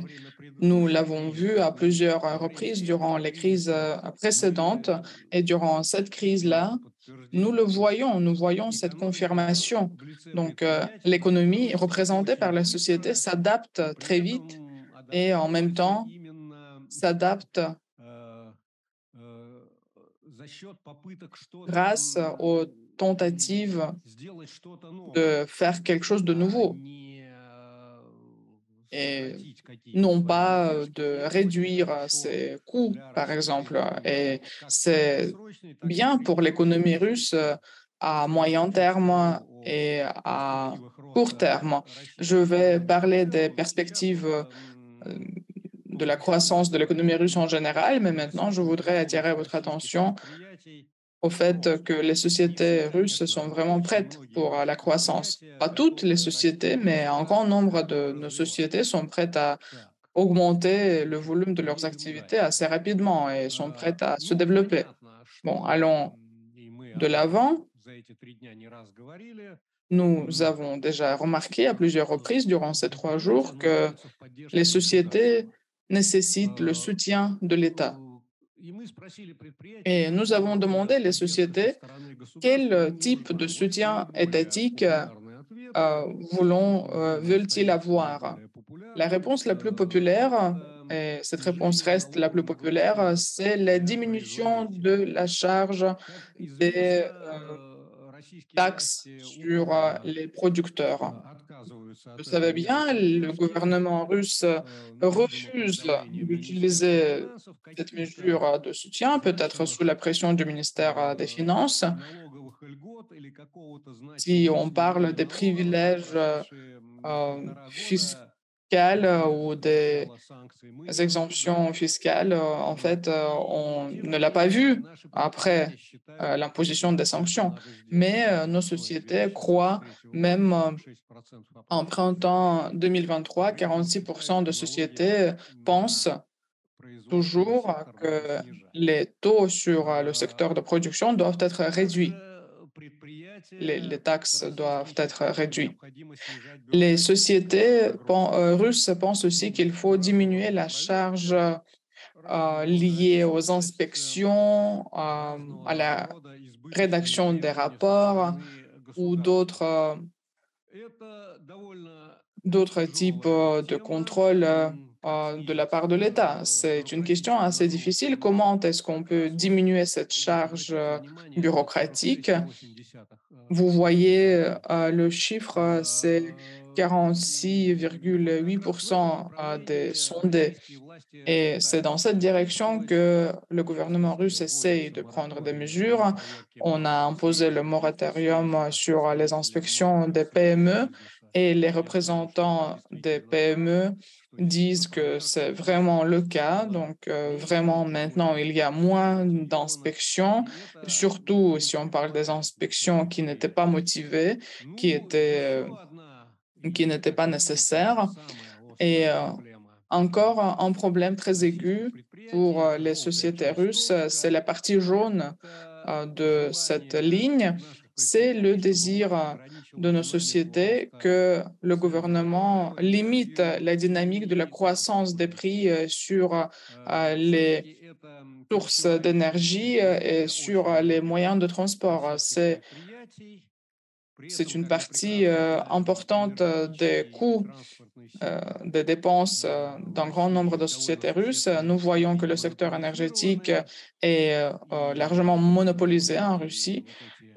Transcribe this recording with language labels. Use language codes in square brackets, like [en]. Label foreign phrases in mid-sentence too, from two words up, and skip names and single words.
[fr] Nous l'avons vu à plusieurs reprises durant les crises précédentes et durant cette crise-là, nous voyons cette confirmation. Donc, l'économie représentée par la société s'adapte très vite et en même temps s'adapte [ru] э, э, за счет попыток что-то, [fr] grâce aux tentatives [ru] сделать что-то новое, [fr] de faire quelque chose de а nouveau [ru] не [fr] et [ru] сократить какие-то [fr] non [ru] свои [fr] pas [ru] издержки. [fr] de [ru] И это очень [fr] réduire [ru] хорошо [fr] ses coûts, [ru] для [fr] par [ru] российской [fr] exemple. [ru] экономики, [fr] Et [ru] как в [fr] c'est [ru] краткосрочной, так и в [fr] bien pour l'économie [ru] среднесрочной. [fr] russe à [ru] Если говорить [fr] moyen [ru] чуть [fr] terme [ru] о [fr] et à [ru] перспективах [fr] court [ru] роста [fr] terme. Je [ru] российской [fr] vais [ru] экономики в [fr] parler des [ru] целом, сейчас [fr] perspectives [ru] это [fr] de la croissance de l'économie russe en général, mais maintenant je voudrais attirer [ru] высокоготовность [fr] votre [ru] российских [fr] attention [ru] предприятий [fr] au [ru] к [fr] fait que [ru] росту. [fr] les [ru] Не все, [fr] sociétés russes sont [ru] конечно, [fr] vraiment [ru] очень [fr] prêtes [ru] многие [fr] pour la [ru] наши [fr] croissance. [ru] предприятия [fr] Pas toutes les [ru] готовы расти [fr] sociétés, mais un [ru] быстро, [fr] grand nombre de nos sociétés [ru] развиваться. [fr] sont prêtes à [ru] Так, [fr] augmenter le [ru] значит, [fr] volume de leurs [ru] едем [fr] activités [ru] дальше. [fr] assez rapidement et sont prêtes à se [ru] Ну, [fr] développer. [ru] понятно, [fr] Bon, [ru] что, [fr] allons [ru] и мы [fr] de [ru] об этом [fr] l'avant. [ru] за эти 3 дня не раз говорили, [fr] Nous м, avons déjà remarqué à plusieurs reprises durant ces 3 jours [ru] предприятия [fr] que [ru] нуждаются в [fr] les [ru] поддержке [fr] sociétés [ru] государства. [fr] nécessitent le Э, soutien de l'État. [ru] И мы спросили предприятий, [fr] Et nous [ru] какого [fr] avons [ru] рода [fr] demandé les [ru] поддержка со [fr] sociétés [ru] стороны государства [fr] quel [ru] им [fr] type [ru] нужна. [fr] de [ru] Вот [fr] soutien [ru] наиболее [fr] étatique [ru] популярный ответ, [fr] veulent-ils [ru] остается [fr] avoir? [ru] наиболее [fr] La [ru] популярным, [fr] réponse la plus populaire, [ru] это [fr] et cette réponse [ru] снижение [fr] reste la plus [ru] налоговых [fr] populaire, [ru] ставок [fr] c'est la [ru] для [fr] diminution de [ru] производителей. [fr] la charge [ru] Как [fr] des [ru] известно, российские [fr] taxes [ru] власти [fr] sur [ru] упорно [fr] les producteurs. [ru] отказываются [fr] Vous [ru] от этой [fr] savez [ru] меры [fr] bien, le [ru] поддержки, [fr] gouvernement russe [ru] ну, видимо, под [fr] refuse [ru] давлением Министерства [fr] d'utiliser [ru] финансов [fr] cette [ru] каких-то [fr] mesure de soutien, peut-être sous [ru] значимых [fr] la pression du ministère des Finances. [ru] налоговых льгот или какого-то [fr] Si [ru] значимого [fr] on parle [ru] снижения [fr] des [ru] налогов за [fr] privilèges [ru] прошедшие полтора [fr] fiscaux [ru] года [fr] ou [ru] после [fr] des [ru] начала санкций, мы не [fr] exemptions [ru] наблюдаем. [fr] fiscales, en fait, [ru] И, [fr] on [ru] тем [fr] ne [ru] не [fr] l'a pas [ru] менее, [fr] vu [ru] наши предприятия [fr] après [ru] считают, [fr] l'imposition des [ru] что [fr] sanctions. [ru] надо сделать [fr] Mais [ru] еще [fr] nos [ru] весной [fr] sociétés croient, [ru] 2023 года [fr] même [ru] 46% [fr] en [ru] опросов [fr] printemps 2023, [ru] по-прежнему [fr] 46% [ru] считают, [fr] de [ru] что налоги [fr] sociétés pensent [ru] на производственный [fr] toujours [ru] сектор надо [fr] que [ru] снижать. [fr] les taux sur le secteur de А, production doivent être réduits. [ru] Также [fr] Les [ru] предприятия [fr] taxes doivent [ru] российские [fr] être [ru] считают, что [fr] réduites. [ru] необходимо снижать [fr] Les [ru] бюрократическую [fr] sociétés [ru] нагрузку. [fr] russes pensent aussi [ru] Ну, [fr] qu'il faut diminuer [ru] разного [fr] la [ru] рода [fr] charge [ru] проверки, разного рода [fr] liées aux [ru] отчетность, [fr] inspections, à [ru] разного [fr] la [ru] рода избыточные [fr] rédaction des [ru] требования со [fr] rapports [ru] стороны [fr] ou [ru] государства. Это [fr] d'autres types [ru] тяжелая [fr] de [ru] тема, [fr] contrôle [ru] как [fr] de la [ru] снизить [fr] part de l'État. C'est une question [ru] бюрократическую [fr] assez [ru] нагрузку. [fr] difficile. [ru] Но [fr] Comment est-ce qu'on [ru] как [fr] peut [ru] раз вот, [fr] diminuer cette [ru] вот [fr] charge [ru] обратите внимание, это [fr] bureaucratique? [ru] 46,8 [fr] Vous voyez, le chiffre, c'est [ru] как раз в этом [fr] 46,8% des [ru] направлении [fr] sondés. [ru] российские власти [fr] Et c'est dans [ru] пытаются [fr] cette direction [ru] действовать. [fr] que le [ru] В [fr] gouvernement [ru] частности, [fr] russe essaye [ru] вводится [fr] de prendre des [ru] мораторий на [fr] mesures. [ru] проверки [fr] On a [ru] малого и [fr] imposé le [ru] среднего бизнеса, если [fr] moratorium [ru] так [fr] sur les [ru] представители [fr] inspections [ru] малого и [fr] des [ru] среднего [fr] PME [ru] бизнеса [fr] et les [ru] считают, что это [fr] représentants des [ru] действительно так, [fr] PME [ru] что действительно [fr] disent que [ru] проверок [fr] c'est vraiment le cas. [ru] стало [fr] Donc, [ru] меньше, [fr] vraiment, maintenant, [ru] более [fr] il y a moins [ru] мотивированных, [fr] d'inspections, [ru] и это [fr] surtout si on [ru] принципе [fr] parle des [ru] понятно, с [fr] inspections [ru] точки [fr] qui n'étaient pas [ru] зрения. [fr] motivées, qui [ru] Ну, [fr] étaient, [ru] еще одна [fr] qui [ru] и, [fr] n'étaient [ru] как [fr] pas [ru] видите, [fr] nécessaires. [ru] самая [fr] Et [ru] острая проблема [fr] encore [ru] для [fr] un problème très [ru] российских [fr] aigu [ru] предприятий, [fr] pour [ru] это [fr] les [ru] желтая [fr] sociétés [ru] часть [fr] russes, c'est [ru] столбика, [fr] la partie jaune [ru] это [fr] de cette [ru] желание [fr] ligne, [ru] наших [fr] c'est le [ru] предприятий, чтобы [fr] désir [ru] власть [fr] de [ru] ограничивала [fr] nos [ru] динамику [fr] sociétés [ru] роста [fr] que le [ru] цен на [fr] gouvernement limite [ru] электроэнергию [fr] la dynamique de la [ru] и [fr] croissance des [ru] транспортные. [fr] prix sur les [ru] Все-таки это [fr] sources [ru] переживающие [fr] d'énergie et [ru] предприятия, [fr] sur [ru] очень [fr] les [ru] многих [fr] moyens de transport. [ru] российских предприятий. [fr] При [ru] C'est [fr] этом, [ru] une [fr] как мы [ru] partie [fr] прекрасно знаем, [ru] importante des [fr] энергетический и [ru] coûts [fr] транспортный сектор [ru] des dépenses [fr] в [ru] d'un grand nombre [fr] России [ru] de [fr] довольно [ru] sociétés russes. [fr] существенно [ru] Nous voyons que le secteur énergétique [fr] монополизированы, [ru] est largement [fr] и [ru] monopolisé en [fr] многие [ru] Russie [fr] вот эти